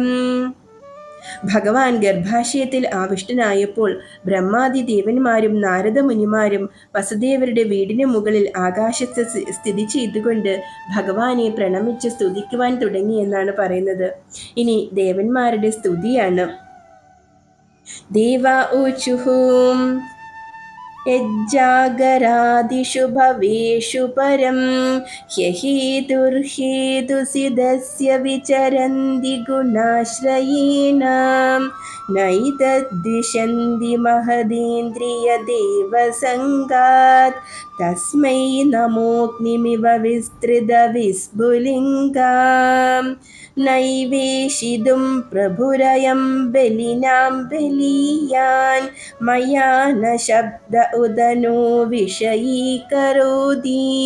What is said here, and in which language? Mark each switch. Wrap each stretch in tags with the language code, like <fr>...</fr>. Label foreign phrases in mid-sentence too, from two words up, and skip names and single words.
<ml>ഭഗവാൻ ഗർഭാശയത്തിൽ ആവിഷ്ടനായപ്പോൾ ബ്രഹ്മാദി ദേവന്മാരും നാരദ മുനിമാരും വസുദേവരുടെ വീടിന് മുകളിൽ ആകാശത്ത് സ്ഥിതി ചെയ്തുകൊണ്ട് ഭഗവാനെ പ്രണമിച്ച് സ്തുതിക്കുവാൻ തുടങ്ങി എന്നാണ് പറയുന്നത്. ഇനി ദേവന്മാരുടെ സ്തുതിയാണ്.</ml> <sa>ദേവാ ഊചുഃ यज्जागरादिषु भवेषु परं ह्यहेतुर्हेतुसिदस्य विचरन्ति गुणाश्रयेण नैतद्विशन्ति महदेन्द्रियदेवसङ्गात् तस्मै नमोऽग्निमिव विस्तृतविस्फुलिङ्गाम् नैवेशितुं प्रभुरयं बलिनां बलीयान् मया न शब्द उदनो विषयीकरोति</sa>